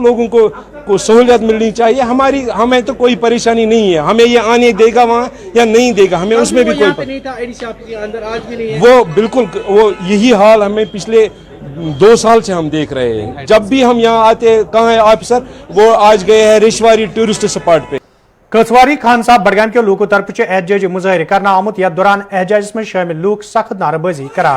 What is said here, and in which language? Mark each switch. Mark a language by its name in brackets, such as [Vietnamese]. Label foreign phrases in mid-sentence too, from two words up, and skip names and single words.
[Hindi] लोगों को सहूलियत मिलनी चाहिए। हमें तो कोई परेशानी नहीं है, हमें ये आने देगा वहाँ या नहीं देगा, हमें उसमें भी कोई नहीं था एडीसी आपके अंदर, आज भी नहीं है वो बिल्कुल वो यही हाल हमें पिछले 2 साल से हम देख रहे हैं। जब भी हम यहाँ आते हैं, कहाँ है ऑफिसर, वो आज गए हैं रिशवारी [English] tourist spot [Hindi] पे। [Kashmiri] कथवारी खान साहब बडगाम के लोगों तरफ एहतजाजी मुजाहिर करना आमुत, यथ दौरान एहतजाज में शामिल लोग सख्त नारेबाजी करान।